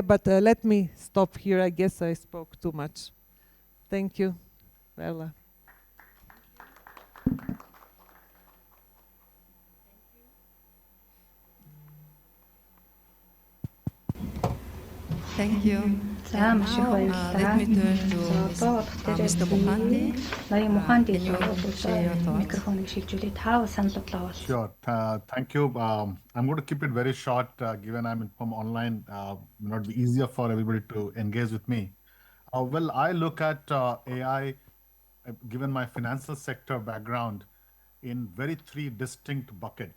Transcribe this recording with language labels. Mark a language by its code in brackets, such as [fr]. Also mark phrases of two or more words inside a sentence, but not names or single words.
[en] But let me stop here. I guess I spoke too much. Thank you, Bella. Thank you. [mn] За маш их [en] Let me turn to [mn] одоо [en] Mr. Mohanty. [mn] ноён Mohanty [en] Can you share your thoughts? [mn] микрофоныг шилжүүлээ. Та санал бодлоо бол. [en] Sure. Thank you. I'm going to keep it very short, given I'm from online. Not be easier for everybody to engage with me. Well, I look at AI, given my financial sector background, in very three distinct bucket.